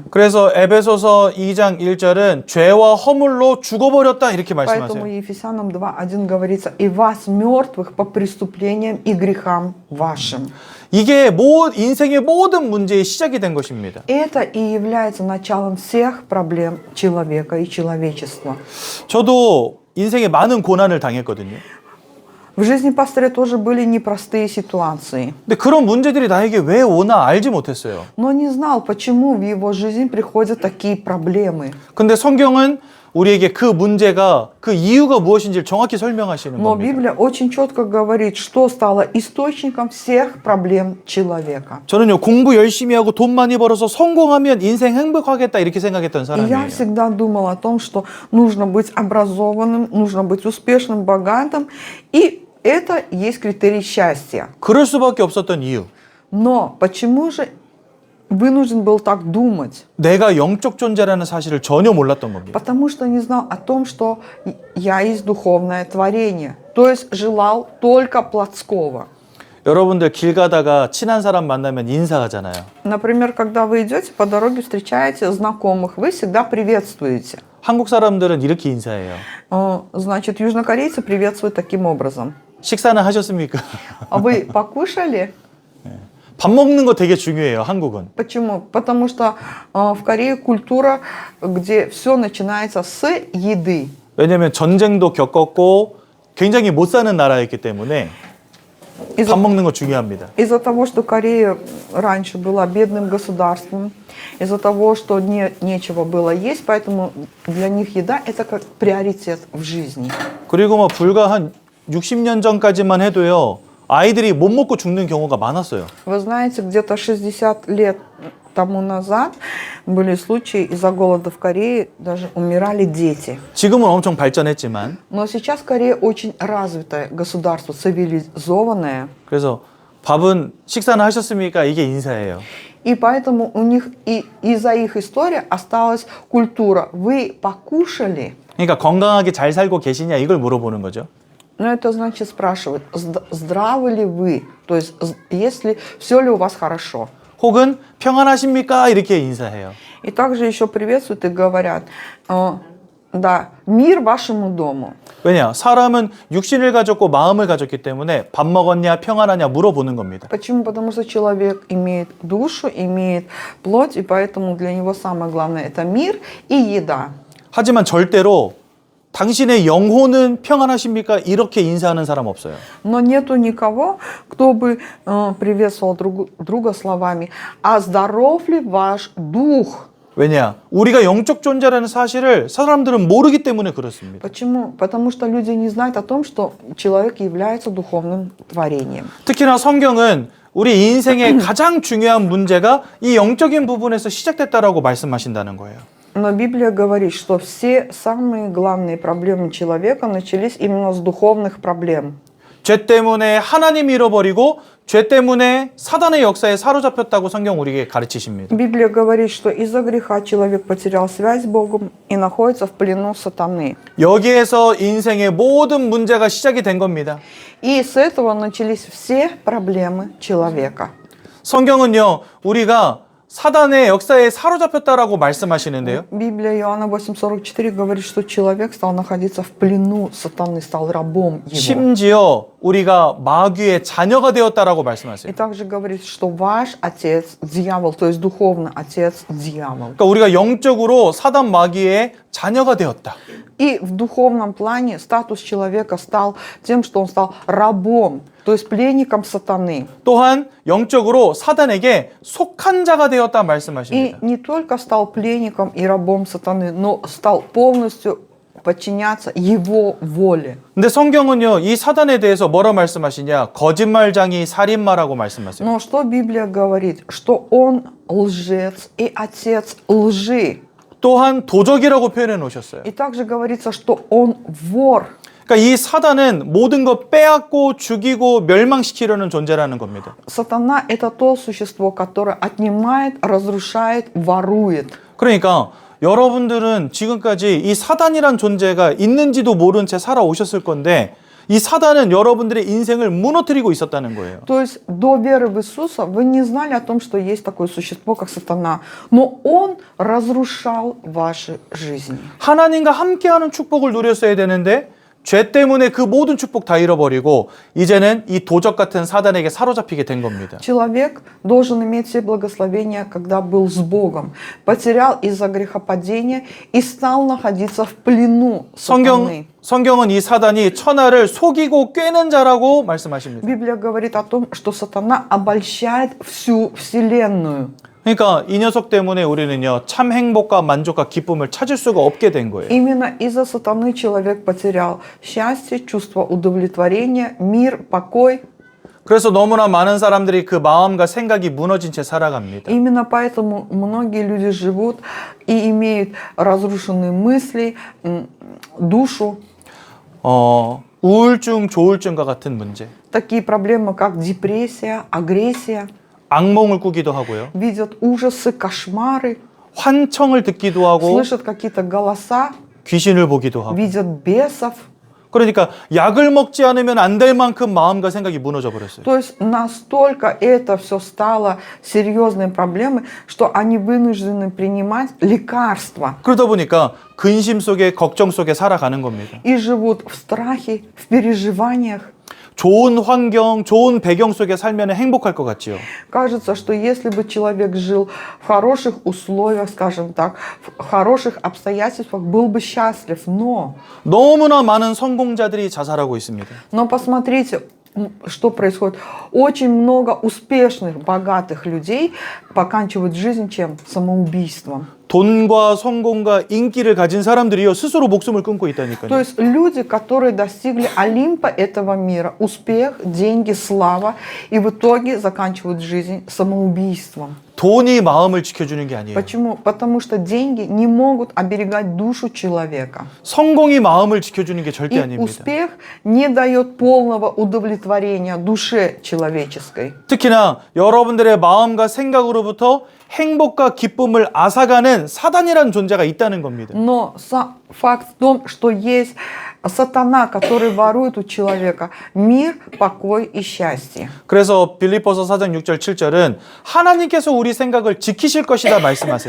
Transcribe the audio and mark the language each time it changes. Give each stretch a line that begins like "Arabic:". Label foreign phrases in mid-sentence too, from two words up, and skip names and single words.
Korean: 그래서 에베소서 2장 1절은 죄와 허물로 죽어버렸다 이렇게 Поэтому 말씀하세요.
Russian: Ефесянам 2:1 говорится, и вас мертвых по преступлениям и грехам вашим.
Korean: 이게 인생의 모든 문제의 시작이 된 것입니다.
Russian: Это и является началом всех проблем человека и человечества.
Korean: 저도 인생에 많은 고난을 당했거든요.
Russian: В жизни пастыря тоже были непростые ситуации,
Korean: 근데 그런 문제들이 나에게 왜 오나 알지 못했어요.
Russian: но не знал, почему в его жизнь приходят такие проблемы.
Korean: 근데 성경은 우리에게 그 문제가 그 이유가 무엇인지를 정확히 설명하시는 Но 겁니다.
Russian: Библия очень четко говорит, что стало источником всех проблем человека.
Korean: 저는요 공부 열심히 하고 돈 많이 벌어서 성공하면 인생 행복하겠다 이렇게 생각했던
Russian: И я
Korean: 사람이에요.
Russian: всегда думала о том, что нужно быть образованным, нужно быть успешным, богатым, и это есть критерий счастья.
Korean: 그럴 수밖에 없었던 이유.
Russian: Но почему же вынужден был так думать?
Korean: 내가 영적 존재라는 사실을 전혀 몰랐던 겁니다.
Russian: Потому что не знал о том, что я есть духовное творение, то есть желал только плотского.
Korean: 여러분들 길 가다가 친한 사람 만나면 인사하잖아요.
Russian: Например, когда вы идете по дороге, встречаете знакомых, вы всегда приветствуете.
Korean: 한국 사람들은 이렇게 인사해요.
Russian: Значит, южнокорейцы приветствуют таким образом.
Korean: 식사는 하셨습니까?
Russian: А вы покушали?
Korean: 밥 먹는 거 되게 중요해요, 한국은.
Russian: Почему? Потому что в Корее культура, где все начинается с еды.
Korean: 왜냐면 전쟁도 겪었고 굉장히 못 사는 나라였기 때문에 밥 먹는 거 중요합니다.
Russian: Из-за того, что Корея раньше была бедным государством, из-за того, что нечего было есть, поэтому для них еда это как приоритет в жизни.
Korean: 그리고 뭐 불과 한 60년 전까지만 해도요. 아이들이 못 먹고 죽는 경우가 많았어요.
Russian: Вы знаете, где-то 60 лет тому назад были случаи из-за голода в Корее, даже умирали дети.
Korean: 지금은 엄청 발전했지만
Russian: Но сейчас Корея очень развитое государство, цивилизованное.
Korean: 그래서 밥은 식사는 하셨습니까? 이게 인사예요.
Russian: И поэтому у них и из-за их истории осталась культура. Вы покушали?
Korean: 그러니까 건강하게 잘 살고 계시냐 이걸 물어보는 거죠.
Russian: Но это значит спрашивают, здравы ли вы? То есть, если все ли у вас хорошо?
Korean: 혹은 평안하십니까? 이렇게 인사해요.
Russian: И также еще приветствуют и говорят, да, мир вашему дому.
Korean: 왜냐? 사람은 육신을 가졌고 마음을 가졌기 때문에 밥 먹었냐, 평안하냐 물어보는 겁니다.
Russian: Почему? Потому что человек имеет душу, имеет плоть, и поэтому для него самое главное это мир и еда.
Korean: 하지만 절대로 당신의 영혼은 평안하십니까? 이렇게 인사하는 사람 없어요.
Russian: Но нету никого, кто бы приветствовал друга словами, а здоров ли ваш дух?
Korean: 왜냐? 우리가 영적 존재라는 사실을 사람들은 모르기 때문에 그렇습니다.
Russian: Почему? Потому что люди не знают о том, что человек является духовным творением.
Korean: 특히나 성경은 우리 인생의 가장 중요한 문제가 이 영적인 부분에서 시작됐다라고 말씀하신다는 거예요.
Russian: Но Библия говорит, что все самые главные проблемы человека начались именно с духовных проблем.
Korean: 죄 때문에 하나님 잃어버리고 죄 때문에 사단의 역사에 사로잡혔다고 성경 우리에게 가르치십니다.
Russian: Библия говорит, что из-за греха человек потерял связь с Богом и находится в плену сатаны.
Korean: 여기에서 인생의 모든 문제가 시작이 된 겁니다.
Russian: И с этого начались все проблемы человека.
Korean: 성경은요, 우리가 사단의 역사에 사로잡혔다라고 말씀하시는데요.
Russian: Библия Иоанна 8:44 говорит, что человек стал находиться в плену сатаны, стал рабом его.
Korean: 심지어 우리가 마귀의 자녀가 되었다라고 말씀하세요.
Russian: И также говорит, что ваш отец дьявол, то есть духовный отец дьявол.
Korean: 그러니까 우리가 영적으로 사단 마귀의 자녀가 되었다.
Russian: И в духовном плане статус человека стал тем, что он стал рабом, то есть пленником сатаны.
Korean: 또한 영적으로 사단에게 속한 자가 되었다 И 말씀하십니다.
Russian: не только стал пленником и рабом сатаны, но стал полностью подчиняться его воле.
Korean: 근데 성경은요, 이 사단에 대해서 뭐라 말씀하시냐? 거짓말장이 살인마라고 말씀하세요.
Russian: Но что Библия говорит? Что он лжец и отец лжи.
Korean: 또한 도적이라고 표현해 놓으셨어요.
Russian: И также говорится, что он вор.
Korean: 그러니까 이 사단은 모든 거 빼앗고 죽이고 멸망시키려는 존재라는 겁니다.
Russian: Сатана – это то существо, которое отнимает, разрушает, ворует.
Korean: 그러니까 여러분들은 지금까지 이 사단이란 존재가 있는지도 모른 채 살아오셨을 건데 이 사단은 여러분들의 인생을 무너뜨리고 있었다는 거예요.
Russian: То есть до веры в Иисуса вы не знали о том, что есть такое существо, как сатана. Но он разрушал ваши жизни.
Korean: 하나님과 함께하는 축복을 누렸어야 되는데 죄 때문에 그 모든 축복 다 잃어버리고 이제는 이 도적 같은 사단에게 사로잡히게 된 겁니다.
Russian: Человек должен иметь все благословения, когда был с Богом. Потерял из-за грехопадения и стал находиться в плену сатаны.
Korean: 성경은 이 사단이 천하를 속이고 꿰는 자라고 말씀하십니다.
Russian: Библия говорит о том, что сатана обольщает всю вселенную.
Korean: 그러니까 이 녀석 때문에 우리는요 참 행복과 만족과 기쁨을 찾을 수가 없게 된 거예요.
Russian: Именно из-за сатаны человек потерял счастье, чувство удовлетворения, мир, покой.
Korean: 그래서 너무나 많은 사람들이 그 마음과 생각이 무너진 채 살아갑니다.
Russian: Именно поэтому многие люди живут и имеют разрушенные мысли, душу.
Korean: 우울증, 조울증과 같은 문제.
Russian: Такие проблемы, как депрессия, агрессия.
Korean: 악몽을 꾸기도 하고요.
Russian: Видят ужасы, кошмары,
Korean: 환청을 듣기도 하고
Russian: слышат какие-то голоса,
Korean: 귀신을 보기도 하고
Russian: видят бесов.
Korean: 그러니까 약을 먹지 않으면 안 될 만큼 마음과 생각이 무너져 버렸어요.
Russian: То есть настолько это все стало серьезной проблемой, что они вынуждены принимать лекарства
Korean: 그러다 보니까 근심 속에 걱정 속에 살아가는 겁니다.
Russian: и живут в страхе, в переживаниях.
Korean: 좋은 환경, 좋은 배경 속에 살면 행복할 것 같지요.
Russian: Кажется, что если бы человек жил в хороших условиях, скажем так, в хороших обстоятельствах, был бы счастлив.
Korean: 너무나 많은 성공자들이 자살하고 있습니다.
Russian: Но посмотрите, что происходит. Очень много успешных, богатых людей поканчивают жизнь чем? Самоубийством.
Korean: 돈과 성공과 인기를 가진 사람들이요 스스로 목숨을 끊고 То 있다니까요.
Russian: есть люди, которые достигли Олимпа этого мира, успех, деньги, слава, и в итоге заканчивают жизнь самоубийством.
Korean: 돈이 마음을 지켜주는 게 아니에요.
Russian: Почему? Потому что деньги не могут оберегать душу человека.
Korean: 성공이 마음을 지켜주는 게 절대 И 아닙니다.
Russian: успех не дает полного удовлетворения душе человеческой.
Korean: 특히나 여러분들의 마음과 생각으로부터 행복과 기쁨을 앗아가는 사단이라는 존재가 있다는 겁니다.
Russian: Но факт в том, что есть сатана, который ворует у человека мир, покой и счастье.
Korean: 그래서 빌립보서 4장 6절 7절은 하나님께서 우리 생각을 지키실 것이다 말씀하세요.